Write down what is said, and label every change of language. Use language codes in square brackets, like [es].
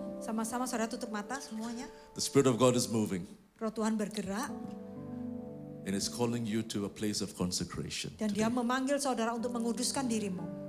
[id] Sama-sama saudara tutup mata semuanya. [en] The Spirit of God is moving [id] Roh Tuhan bergerak [en] and is calling you to a place of consecration. [id] dan dia memanggil saudara untuk menguduskan dirimu.